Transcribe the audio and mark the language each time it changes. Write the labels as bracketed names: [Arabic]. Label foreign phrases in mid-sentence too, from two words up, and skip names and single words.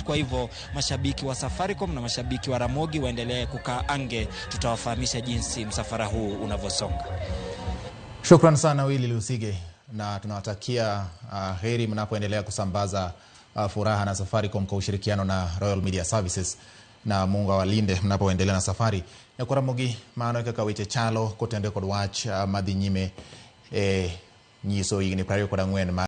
[Swahili] Kwa hivyo mashabiki wa Safaricom na mashabiki wa Ramogi waendelee kukaa ange, tutawafahamisha jinsi msafara huu unavyosonga. Shukran sana Willy Lusige, na tunawatakia heri mnapoendelea kusambaza furaha na Safaricom kwa ushirikiano na Royal Media Services, na Mungu awalinde mnapoendelea na safari. [Luo (Kenya and Tanzania)] Kwa Ramogi maano kaka weche chalo kotende kod wach madhi nyime nyiso igni 24